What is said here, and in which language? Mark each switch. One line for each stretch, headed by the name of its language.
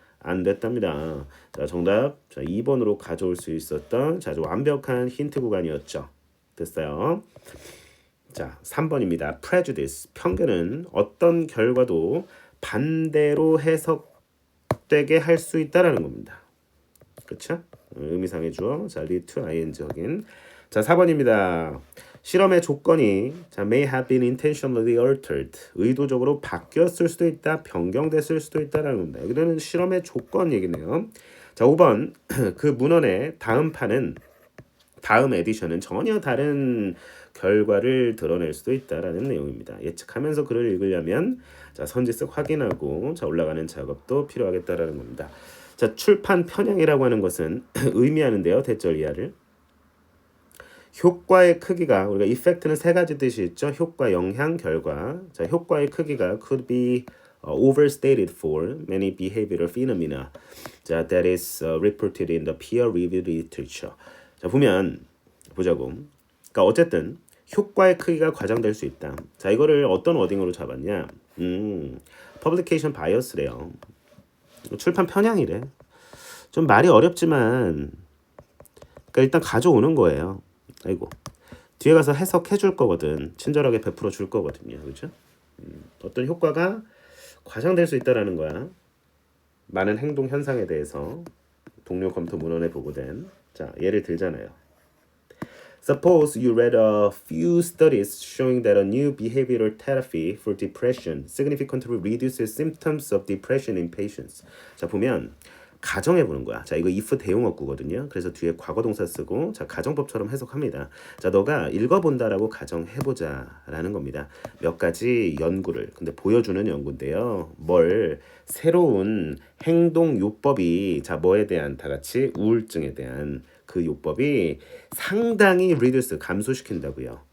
Korean: 안 됐답니다. 자, 정답 자, 2번으로 가져올 수 있었던 자, 아주 완벽한 힌트 구간이었죠. 됐어요. 자, 3번입니다. prejudice 편견은 어떤 결과도 반대로 해석되게 할 수 있다라는 겁니다. 그렇죠? 의미상의 주어. 자, lead to ing 확인. 자, 4번입니다. 실험의 조건이 자,
English: may have been intentionally altered.
Korean: 의도적으로 바뀌었을 수도 있다. 변경됐을 수도 있다라는 겁니다. 여기는 실험의 조건 얘기네요. 자, 5번. 그 문헌의 다음 판은 다음 에디션은 전혀 다른 결과를 드러낼 수도 있다라는 내용입니다. 예측하면서 글을 읽으려면 자, 선지식 확인하고 자, 올라가는 작업도 필요하겠다라는 겁니다. 자, 출판 편향이라고 하는 것은 의미하는데요. 대절 이하를. 효과의 크기가 우리가 effect는 세 가지 뜻이 있죠. 효과, 영향, 결과. 자, 효과의 크기가
English: could be overstated for many behavioral phenomena. 자, that is reported in the peer-reviewed literature.
Korean: 자, 보면 보자고. 그러니까 어쨌든 효과의 크기가 과장될 수 있다. 자, 이거를 어떤 워딩으로 잡았냐?
English: publication bias래요.
Korean: 출판 편향이래. 좀 말이 어렵지만 그러니까 일단 가져오는 거예요. 아이고. 뒤에 가서 해석해 줄 거거든. 친절하게 베풀어 줄 거거든요. 그렇죠? 어떤 효과가 과장될 수 있다라는 거야. 많은 행동 현상에 대해서 동료 검토 문헌에 보고된 자, 예를 들잖아요.
English: Suppose you read a few studies showing that a new behavioral therapy for depression significantly reduces symptoms of depression in patients.
Korean: 자, 보면 가정해 보는 거야. 자, 이거 if 대용어구거든요. 그래서 뒤에 과거 동사 쓰고 자, 가정법처럼 해석합니다. 자, 너가 읽어본다라고 가정해 보자라는 겁니다. 몇 가지 연구를 근데 보여주는 연구인데요. 뭘 새로운 행동 요법이 자, 뭐에 대한 다 같이 우울증에 대한 그 요법이 상당히 reduce 감소시킨다고요.